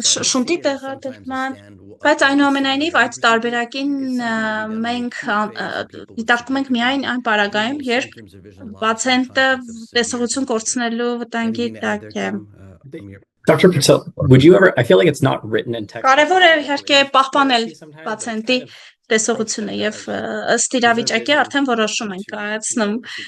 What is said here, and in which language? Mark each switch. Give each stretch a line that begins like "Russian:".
Armenian: շունտի տեղադրման, բայց այնուամենայնիվ այդ տարբերակին մենք դիտարկում ենք միայն այն պարագայում, երբ պացիենտը տեսողություն կորցնելու վտանգի տակ է։
English: Dr. Patel, would you ever, I feel like it's not written in text.
Armenian: Կարևոր է իհարկե պահպանել պացիենտի տեսողությունը եւ ըստ իրավիճակի արդեն որոշում ենք կայացնում։